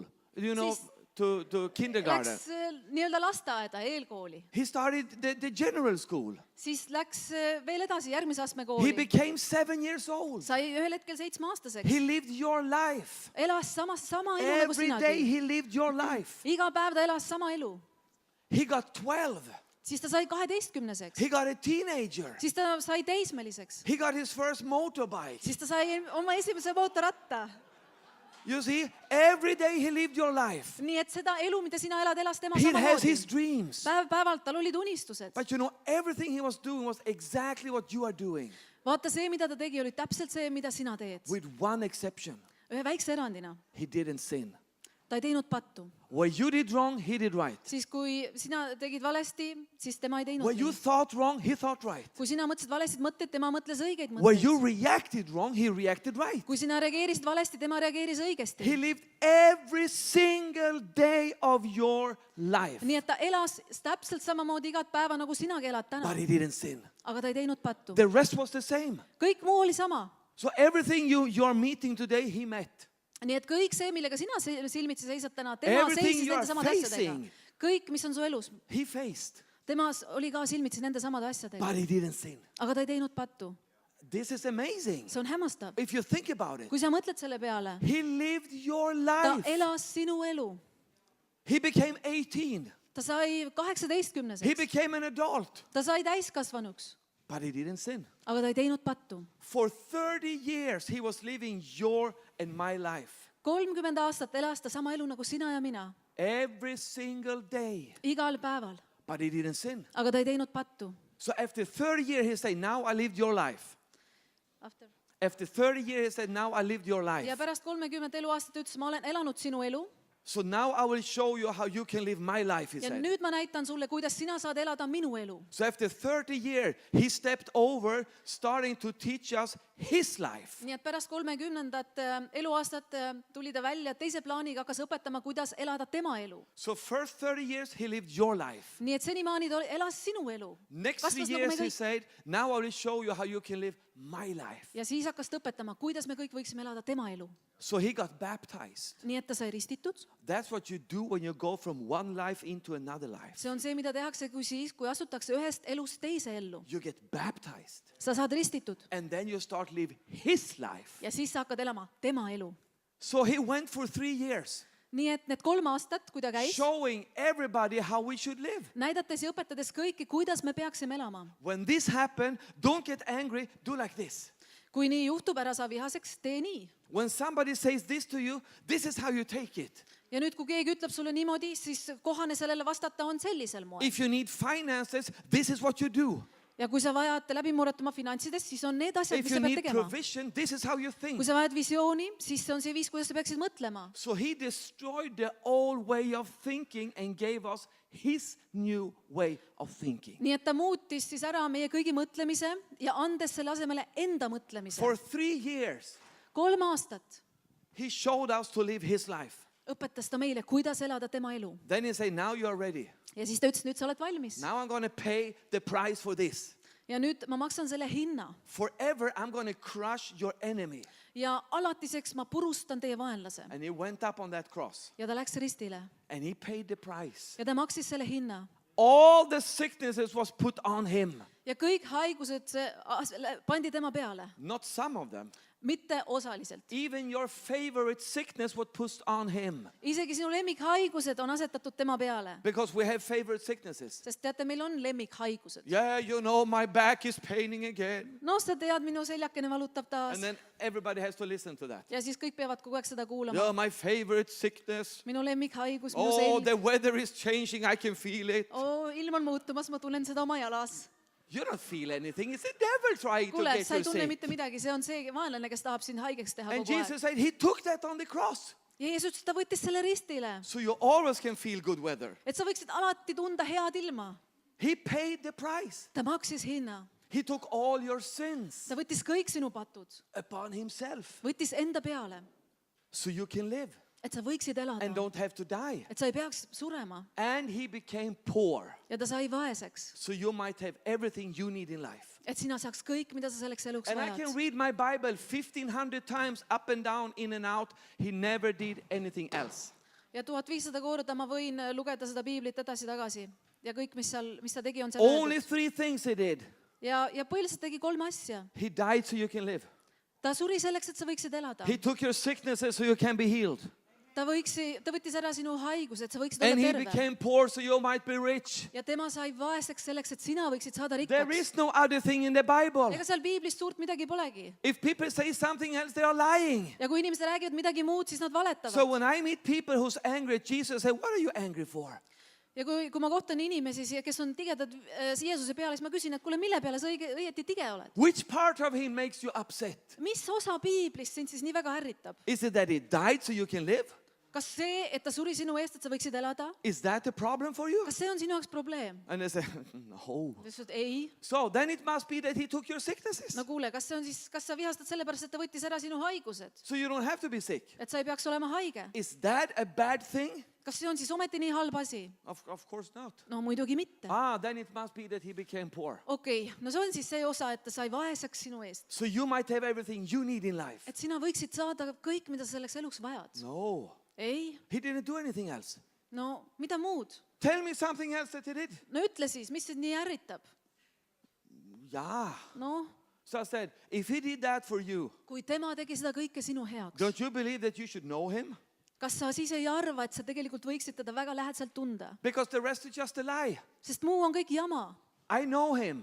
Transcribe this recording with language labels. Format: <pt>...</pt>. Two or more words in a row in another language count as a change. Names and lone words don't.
<en>You know, to kindergarten.</en> <et>Läks nii-öelda lasteaeda, eelkooli.</et> <en>He started the general school.</en> <et>Siis läks veel edasi järgmise astme</et> <en>He</en> <et>kooli.</et> <en>became 7 years old.</en> <et>Sai ühel hetkel 7-aastaseks.</et> <en>He lived your life.</en> <et>Elas sama elu nagu</et> <en>Every day</en> <et>sinagi.</et> <en>He lived your life.</en> <et>Iga päev ta elas sama elu.</et> <en>He got 12.</en> <et>siis ta sai 12-seks,</et> <en>He got a teenager.</en> <et>siis ta sai teismeliseks,</et> <en>He got his first motorbike.</en> <et>siis ta sai oma esimese mootorratta.</et> <en>You see, every day he lived your life.</en> <et>nii et seda elu, mida sina elad, elas tema</et> <en>He has</en> <et>samamoodi.</et> <en>his dreams.</en> <et>Päev-päevalt tal olid unistused.</et> <en>But you know, everything he was doing was exactly what you are doing,</en> <et>vaata, see, mida ta tegi, oli täpselt see, mida sina teed.</et> <en>with one exception.</en> <et>ühe väikse erandina.</et> <en>He didn't sin.</en> <et>ta ei teinud pattu.</et> <en>Where you did wrong, he did right.</en> <et>siis kui sina tegid valesti, siis tema ei teinud</et> <en>Where you</en> <et>nii.</et> <en>thought wrong, he thought right.</en> <et>kui sina mõtlesid valestid mõtteid, tema mõtles õigeid</et> <en>Where you</en> <et>mõtteid.</et> <en>reacted wrong, he reacted right.</en> <et>kui sina reageerisid valesti, tema reageeris õigesti.</et> <en>He lived every single day of your life.</en> <et>nii et ta elas täpselt samamoodi igat päeva, nagu sinagi elad täna.</et> <en>But he didn't sin.</en> <et>aga ta ei teinud pattu.</et> <en>The rest was the same.</en> <et>kõik muu oli sama.</et> <en>So everything you are meeting today, he met.</en> <et>nii et kõik see, millega sina silmitsi seisad täna, tema</et> <en>Everything</en> <et>seisis</et> <en>you are</en> <et>nende samade asjadega.</et> <en>facing.</en> <et>kõik, mis on su elus,</et> <en>He faced,</en> <et>tema oli ka silmitsi nende samade</et> <en>but</en> <et>asjadega.</et> <en>he didn't sin.</en> <et>aga ta ei teinud pattu.</et> <en>This is amazing.</en> <et>see on hämmastav.</et> <en>If you think about it,</en> <et>kui sa mõtled selle peale,</et> <en>he lived your</en> <et>ta</et> <en>life.</en> <et>elas sinu elu.</et> <en>He became 18.</en> <et>ta sai</et> <en>He</en> <et>18-seks,</et> <en>became an adult,</en> <et>ta sai täiskasvanuks,</et> <en>but he didn't sin.</en> <et>aga ta ei teinud pattu.</et> <en>For 30 years, he was living your and my life.</en> <et>30 aastat elas ta sama elu nagu sina ja mina,</et> <en>Every single day,</en> <et>igal päeval,</et> <en>but he didn't sin.</en> <et>aga ta ei teinud pattu.</et> <en>So after 30 years, he said, now I lived your life. After 30 years, he said, now I lived your</en> <et>ja</et> <en>life.</en> <et>pärast 30 eluaastat ütles, ma olen elanud sinu elu</et> <en>So now I will show you how you can live my life, he</en> <et>ja</et> <en>said.</en> <et>nüüd ma näitan sulle, kuidas sina saad elada minu elu.</et> <en>So after 30 years, he stepped over, starting to teach us his life.</en> <et>nii et pärast 30. eluaastat tuli ta välja teise plaaniga, hakkas õpetama, kuidas elada tema elu.</et> <en>So first 30 years, he lived your life.</en> <et>nii et senimaani ta elas sinu elu.</et> <en>Next 3</en> <et>Kasvas nagu</et> <en>years,</en> <et>me</et> <en>he</en> <et>kõik.</et> <en>said, now I will show you how you can live my life.</en> <et>ja siis hakkas ta õpetama, kuidas me kõik võiksime elada tema elu.</et> <en>So he got baptized.</en> <et>nii et ta sai ristitud.</et> <en>That's what you do when you go from one life into another life.</en> <et>see on see, mida tehakse, kui asutakse ühest elust teise ellu.</et> <en>You get baptized.</en> <et>sa saad ristitud</et> <en>And then you start live his life.</en> <et>ja siis sa hakkad elama tema elu.</et> <en>So he went for 3 years,</en> <et>nii et need 3 aastat, kui ta käis,</et> <en>showing everybody how we should live.</en> <et>näidates ja õpetades kõiki, kuidas me peaksime elama.</et> <en>When this happened, don't get angry, do like this.</en> <et>kui nii juhtub, ära saa vihaseks, tee nii.</et> <en>When somebody says this to you, this is how you take it.</en> <et>ja nüüd, kui keegi ütleb sulle niimoodi, siis kohane sellele vastata on sellisel moel.</et> <en>If you need finances, this is what you do.</en> <et>ja kui sa vajad läbimurret oma finantsidest, siis on need asjad,</et> <en>If</en> <et>mis</et> <en>you</en> <et>sa pead</et> <en>need</en> <et>tegema.</et> <en>provision, this is how you think.</en> <et>kui sa vajad visiooni, siis see on see viis, kuidas sa peaksid mõtlema.</et> <en>So he destroyed the old way of thinking and gave us his new way of thinking.</en> <et>nii et ta muutis siis ära meie kõigi mõtlemise ja andes selle asemele enda mõtlemise.</et> <en>For 3 years,</en> <et>3 aastat</et> <en>he showed us to live his life.</en> <et>õpetas ta meile, kuidas elada tema elu.</et> <en>Then he said, now you are ready.</en> <et>ja siis ta ütles, nüüd sa oled valmis.</et> <en>Now I'm going to pay the price for this.</en> <et>ja nüüd ma maksan selle hinna.</et> <en>Forever, I'm going to crush your enemy.</en> <et>ja alatiseks ma purustan teie vaenlase.</et> <en>And he went up on that cross</en> <et>ja ta läks ristile</et> <en>and he paid the price.</en> <et>ja ta maksis selle hinna.</et> <en>All the sicknesses was put on him.</en> <et>ja kõik haigused pandi tema peale,</et> <en>Not some of them.</en> <et>mitte osaliselt.</et> <en>Even your favorite sickness was put on him.</en> <et>isegi sinu lemmikhaigused on asetatud tema peale,</et> <en>Because we have favorite sicknesses.</en> <et>sest teate, meil on lemmikhaigused.</et> <en>Yeah, you know, my back is paining again.</en> <et>no sa tead, minu seljakene valutab taas.</et> <en>And then everybody has to listen to that.</en> <et>ja siis kõik peavad kogu aeg seda kuulama.</et> <en>Yeah, my favorite sickness.</en> <et>minu lemmikhaigus, minu</et> <en>Oh, selg. the weather is changing. I can feel it.</en> <et>ilm on muutumas, ma tunnen seda oma jalas.</et> <en>You don't feel anything. It's the devil trying to</en> <et>kuule,</et> <en>get</en> <et>sa ei</et> <en>you</en> <et>tunne</et> <en>sick.</en> <et>mitte midagi, see on see vaenlane, kes tahab sind haigeks teha</et> <en>And</en> <et>kogu aeg.</et> <en>Jesus said he took that on the cross.</en> <et>ja Jeesus ütles, ta võttis selle ristile,</et> <en>So you always can feel good weather.</en> <et>et sa võiksid alati tunda head ilma.</et> <en>He paid the price.</en> <et>ta maksis hinna,</et> <en>He took all your sins</en> <et>ta võttis kõik sinu patud,</et> <en>upon himself.</en> <et>võttis enda peale,</et> <en>So you can live</en> <et>et sa võiksid elada,</et> <en>and don't have to die.</en> <et>et sa ei peaks surema.</et> <en>And he became poor.</en> <et>ja ta sai vaeseks,</et> <en>So you might have everything you need in life.</en> <et>et sina saaks kõik, mida sa selleks eluks</et> <en>And I can</en> <et>vajad.</et> <en>read my Bible 1,500 times up and down, in and out. He never did anything else.</en> <et>ja 1500 korda ma võin lugeda seda piiblit edasi-tagasi ja kõik, mis ta tegi, on seal</et> <en>Only</en> <et>öeldud.</et> <en>3 things he did.</en> <et>ja põhiliselt tegi 3 asja.</et> <en>He died so you can live.</en> <et>ta suri selleks, et sa võiksid elada.</et> <en>He took your sicknesses so you can be healed.</en> <et>ta võttis ära sinu haiguse, et sa võiksid</et> <en>And</en> <et>olla</et> <en>he</en> <et>terve.</et> <en>became poor so you might be rich.</en> <et>Ja tema sai vaeseks selleks, et sina võiksid saada</et> <en>There</en> <et>rikkaks.</et> <en>is no other thing in the Bible.</en> <et>Ega seal piiblis suurt midagi polegi.</et> <en>If people say something else, they are lying.</en> <et>Ja kui inimesed räägivad midagi muud, siis nad</et> <en>So</en> <et>valetavad.</et> <en>when I meet people who's angry at Jesus, I say, what are you angry for?</en> <et>Ja kui ma kohtan inimesi, kes on tigedad Jeesuse peale, siis ma küsin, et kuule, mille peale sa õieti tige oled?</et> <en>Which part of him makes you upset?</en> <et>Mis osa piiblist sind siis nii väga ärritab?</et> <en>Is it that he died so you can live?</en> <et>Kas see, et ta suri sinu eest, et sa võiksid elada?</et> <en>Is that a problem for you?</en> <et>Kas see on sinu jaoks probleem?</et> <en>And they say, no.</en> <et>Ta ütles, et ei.</et> <en>So then it must be that he took your sicknesses.</en> <et>No kuule, kas sa vihastad sellepärast, et ta võttis ära sinu haigused?</et> <en>So you don't have to be sick.</en> <et>Et sa ei peaks olema haige?</et> <en>Is that a bad thing?</en> <et>Kas see on siis ometi nii halb asi?</et> <en>Of course not.</en> <et>No muidugi mitte.</et> <en>Then it must be that he became poor.</en> <et>Okei, no see on siis see osa, et ta sai vaeseks sinu eest.</et> <en>So you might have everything you need in life.</en> <et>Et sina võiksid saada kõik, mida sa selleks eluks vajad.</et> <en>No,</en> <et>Ei,</et> <en>he didn't do anything else.</en> <et>no mida muud?</et> <en>Tell me something else that he did.</en> <et>No ütle siis, mis sind nii ärritab?</et> <en>Yeah.</en> <et>No,</et> <en>So I said, if he did that for you,</en> <et>kui tema tegi seda kõike sinu heaks,</et> <en>don't you believe that you should know him?</en> <et>kas sa siis ei arva, et sa tegelikult võiksid teda väga lähedaselt tunda?</et> <en>Because the rest is just a lie.</en> <et>Sest muu on kõik jama.</et> <en>I know him.</en>